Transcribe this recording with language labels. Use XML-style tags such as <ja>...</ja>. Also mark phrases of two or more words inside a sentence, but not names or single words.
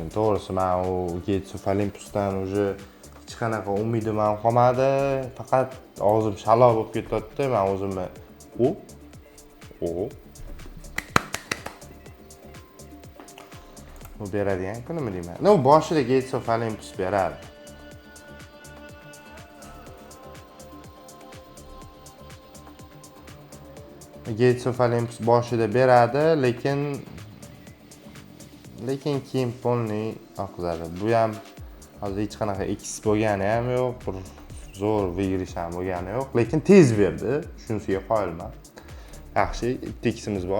<uz>To'g'risi, men u Gates of Olympusdan уже hech qanaqa umidim ham qolmadi. Faqat og'zim shaloq bo'lib ketyapti. Men o'zimni bu beradigan kunimi deyman. No, boshida Gates of Olympus beradi. Gates of Olympus boshida beradi, lekin keyin polni oqizadi. Bu ham hozir hech qanaqa X bo'lgani ham yo'q, bir zo'r vigrish ham bo'lgani yo'q, lekin tez berdi. Shunisiga qoyilman. Yaxshi, bitta X'imiz bor.</uz>